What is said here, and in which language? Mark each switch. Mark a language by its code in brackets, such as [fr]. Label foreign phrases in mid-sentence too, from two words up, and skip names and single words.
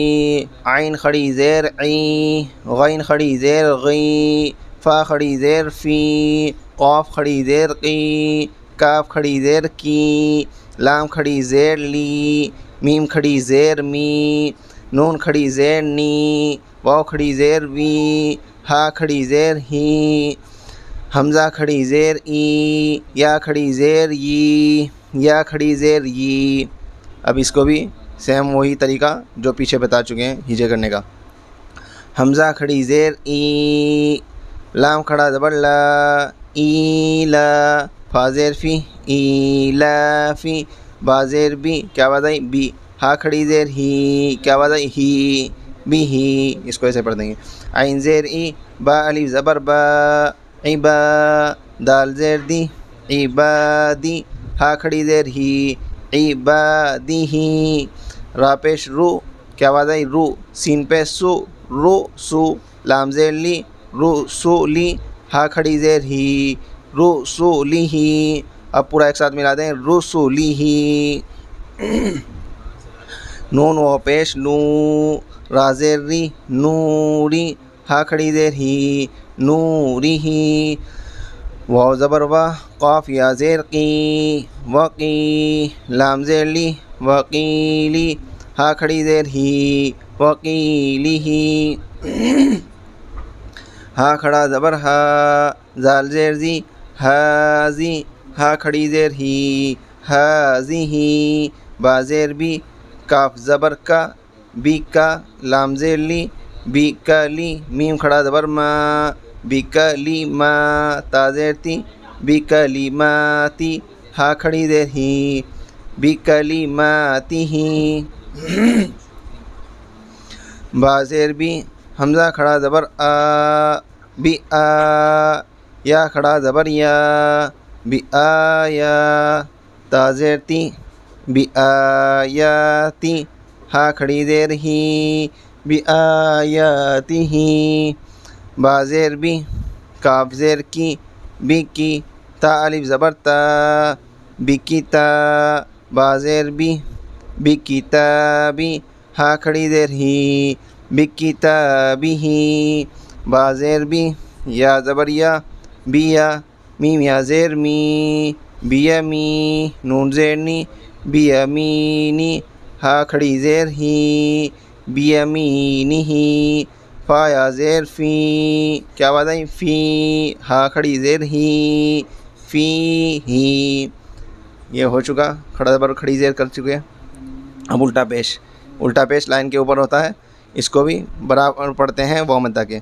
[ur] عین کھڑی زیر عی غین کھڑی زیر غی فا کھڑی زیر فی قاف کھڑی زیر قی کاف کھڑی زیر کی لام کھڑی زیر لی میم کھڑی زیر می نون کھڑی زیر نی واو کھڑی زیر وی ہا کھڑی زیر ہی حمزہ کھڑی زیر ای یا کھڑی زیر ی یا کھڑی زیر ی. اب اس کو بھی سیم وہی طریقہ جو پیچھے بتا چکے ہیں ہجے کرنے کا. حمزہ کھڑی زیر ای لام کھڑا زبر لا ای لا فا زیر فی ای لا فی با زیر بی کیا آواز آئی بی ہا کھڑی زیر ہی کیا آواز آئی ہی بی ہی. اس کو ایسے پڑھ دیں گے. عین زیر ای با الف زبر با عبا دال زیر دی عبادی ہا کھڑی زیر ہی عبادی ہی را پیش رو کیا آواز آئی رو سین پہ سو رو سو لام زیر لی رو سو لی ہا کھڑی زیر ہی رو سو لی ہی. اب پورا ایک ساتھ ملا دیں رو سو لی ہی. نون و پیش نو را زیر ری نوری ہا کھڑی زیر ہی نوری ہی واو زبر وا قاف یا زیر قی وقی لام زیر لی وقیلی ہا کھڑی زیر ہی وقیلی ہی ہا کھڑا زبر ہا زال زیر زی ہازی ہا کھڑی زیر ہی ہازی ہی با زیر بی کاف زبر کا بی کا لام زیر لی بی کا لی میم کھڑا زبر ما بی کا لی ما تا زیر تی بی کا لی ما تی ہا کھڑی زیر ہی بی کا لی ما تی ہی با زیر بی حمزہ کھڑا زبر آ بی آ یا کھڑا زبر یا بی آیا تا زیر تی بی آیاتی ہا کھڑی زیر ہی بی آیاتی ہی با زیر بی کاف زیر کی بی کی تا الف زبر تا بی کی تا با زیر بی کی تا بی ہا کھڑی زیر ہی بی کی تا بی ہی با زیر بی یا زبر یا بیا میم یا زیر می بیا می نون زیر نی بیا مینی ہا کھڑی زیر ہی بیا مینی ہی فا یا زیر فی کیا بات ہے فی ہا کھڑی زیر ہی فی ہی یہ ہو چکا کھڑا زبر کھڑی زیر کر چکے ہیں. اب الٹا پیش لائن کے اوپر ہوتا ہے, اس کو بھی برابر پڑھتے ہیں واو مدہ کے.